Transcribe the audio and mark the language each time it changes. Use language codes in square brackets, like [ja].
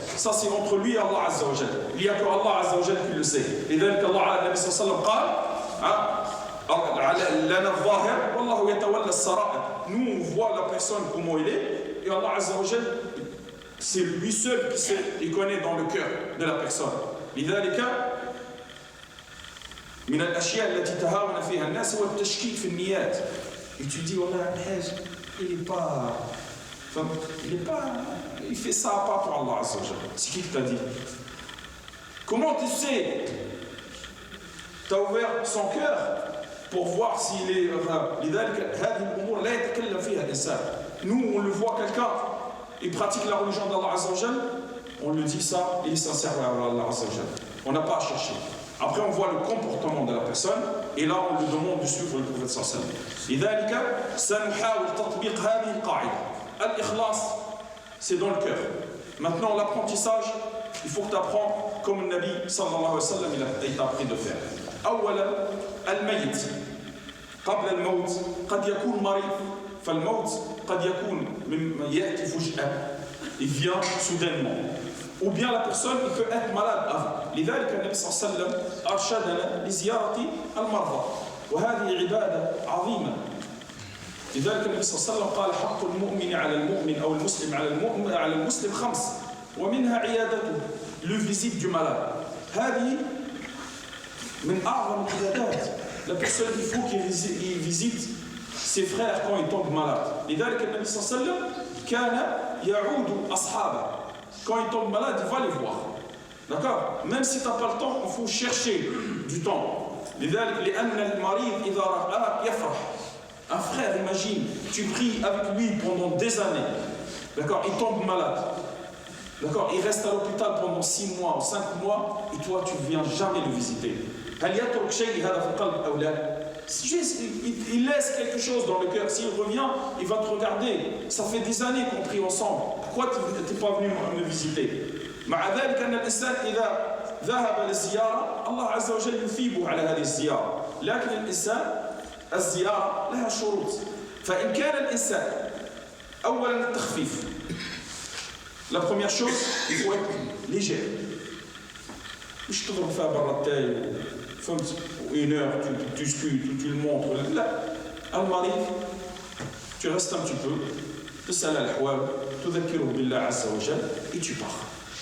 [fr] Ça, c'est entre lui et Allah Azza wa Jal. Il n'y a que Allah Azza wa Jal qui le sait. Et donc, Allah, Nabi sallallahu alayhi wa sallam, nous, on voit la personne comment il est, et Allah Azza wa Jal, c'est lui seul qui sait et connaît dans le cœur de la personne. [ar] لذلك من الأشياء التي تهاون فيها الناس هو التشكيك في النيات. [fr] Et tu dis [ar] والله الحاج [fr] il fait ça pas pour Allah Azza wa Jal. C'est qui t'a dit? Comment tu sais? Tu as ouvert son cœur pour voir s'il est [ar] لذلك هذه الأمور لا يتكلم فيها الإنسان. [fr] Nous on le voit quelqu'un il pratique la religion d'Allah Azza wa Jal, on lui dit ça, il est sincère à Allah Azza wa Jal. On n'a pas à chercher. Après on voit le comportement de la personne et là on lui demande de suivre le prophète sallallahu alayhi wa sallam. [ar] لذلك سنحاول تطبيق هذه القاعدة. [fr] الإخلاص c'est dans le cœur. Maintenant l'apprentissage, il faut que tu apprends comme le Nabi sallallahu alayhi wa sallam il t'a appris de faire. [ar] أولا الميت قبل الموت قد يكون مريض. فالموت قد يكون من يأتي فجأة, [fr] il vient soudainement. Ou bien la personne il peut être malade avant. [ar] لذلك النبي صلى الله عليه وسلم أرشدنا لزيارة المرضى وهذه عبادة عظيمة. لذلك النبي صلى الله عليه وسلم قال حق المؤمن على المؤمن أو المسلم على المسلم 5 ومنها عيادته. [fr] Le visite du malade. [ar] هذه من أعظم العبادات. [fr] La personne il faut qu'il visite ses frères quand ils tombent malades. [ar] لذلك النبي صلى الله عليه وسلم كان يعود أصحابه. [fr] Quand ils tombent malades, il va les voir. D'accord? Même si tu n'as pas le temps, il faut chercher du temps. [ar] لذلك لأن المريض إذا رآك يفرح. [fr] Un frère, imagine, tu pries avec lui pendant des années. D'accord? Il tombe malade. D'accord? Il reste à l'hôpital pendant 6 mois ou 5 mois et toi, tu ne viens jamais le visiter. هل يترك شيء هذا في القلب أو لا؟ Il laisse quelque chose dans le cœur. S'il revient, il va te regarder. Ça fait des années qu'on prie ensemble. Pourquoi tu n'es pas venu me visiter? [ar] مع ذلك أن الإنسان إذا ذهب للزيارة الله عز وجل يثيبه على هذه الزيارة. لكن الإنسان الزيارة لها شروط. فإن كان الإنسان أولا التخفيف. [fr] La première chose, il faut être léger. [ar] مش تضرب فيها برا التاي فهمت [fr] 1 heure tu discutes tu le montres [ar] لا المريض [fr] tu restes un petit peu [ar] تسأل الأحوال تذكره بالله عز وجل [fr] et tu pars.